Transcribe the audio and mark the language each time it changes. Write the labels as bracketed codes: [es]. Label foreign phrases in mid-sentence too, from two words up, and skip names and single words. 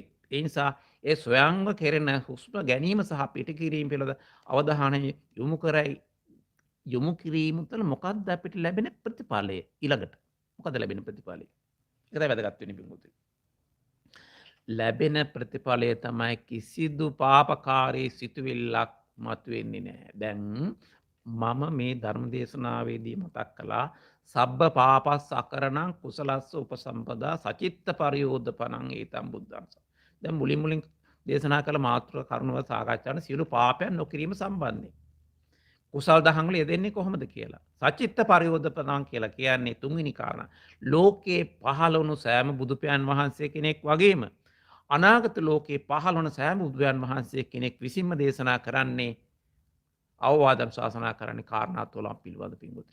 [si] ඒ නිසා ඒ ස්වයංව කෙරෙන හුස්ම ගැනීම සහ පිටකිරීම පිළිබඳ අවධානය යොමු කිරීම තුළ මොකක්ද අපිට ලැබෙන ප්‍රතිඵලය ඊළඟට? මොකද ලැබෙන ප්‍රතිඵලය? ඒක තමයි වැදගත් වෙන්නේ පිටුතුනි. ලැබෙන ප්‍රතිඵලය තමයි කිසිදු පාපකාරී සිතුවිල්ලක් මතුවෙන්නේ නැහැ. දැන් මම මේ ධර්ම දේශනාවේදී මතක් කළා [pi] සබ්බ පාපස් අකරණං කුසලස්ස උපසම්පදා සචිත්ත පරියෝධපනං ඒතම් බුද්ධං. [si] දැන් මුලින් දේශනා කළ මාතෘක කරුණව සාකච්ඡා කරන සියලු පාපයන් නොකිරීම සම්බන්ධයෙන් කුසල් දහම් වල යෙදෙන්නේ කොහොමද කියලා. [pi] සචිත්ත පරියෝධපනං [si] කියලා කියන්නේ තුන්වෙනි කාරණා. ලෝකේ පහළ වුණු සෑම බුදුපියන් වහන්සේ කෙනෙක් වගේම අනාගත ලෝකේ පහළ වන සෑම බුදුන් වහන්සේ කෙනෙක් විසින්ම දේශනා කරන්නේ අවවාදම් ශාසනා කරන්නේ කාරණා 12 පිළිබඳ පිංගුත්.